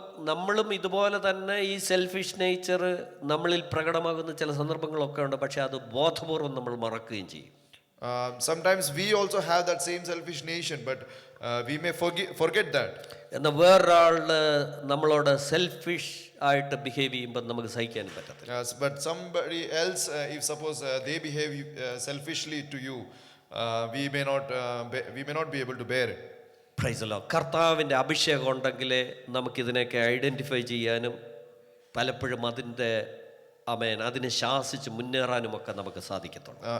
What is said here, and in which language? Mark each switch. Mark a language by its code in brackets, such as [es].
[ml] നമ്മളും ഇതുപോലെ തന്നെ ഈ സെൽഫിഷ് നേച്ചർ നമ്മളിൽ പ്രകടമാകുന്ന ചില സന്ദർഭങ്ങളൊക്കെ ഉണ്ട്. പക്ഷെ അത് ബോധപൂർവം നമ്മൾ മറക്കുകയും ചെയ്യും. [en] Sometimes we also have that same selfish nature, but we may forget that. [ml] എന്നാൽ വേറൊരാളുടെ നമ്മളോട് സെൽഫിഷ് ആയിട്ട് ബിഹേവ് ചെയ്യുമ്പോൾ നമുക്ക് സഹിക്കാൻ പറ്റത്തില്ല. [en] But somebody else, if suppose they behave selfishly to you, we may not be able to bear it. [ml] പ്രൈസലോ കർത്താവിൻ്റെ അഭിഷേകം ഉണ്ടെങ്കിലേ നമുക്കിതിനെയൊക്കെ ഐഡൻറ്റിഫൈ ചെയ്യാനും പലപ്പോഴും അതിൻ്റെ അതിനെ ശാസിച്ച് മുന്നേറാനുമൊക്കെ നമുക്ക് സാധിക്കത്തുള്ളൂ.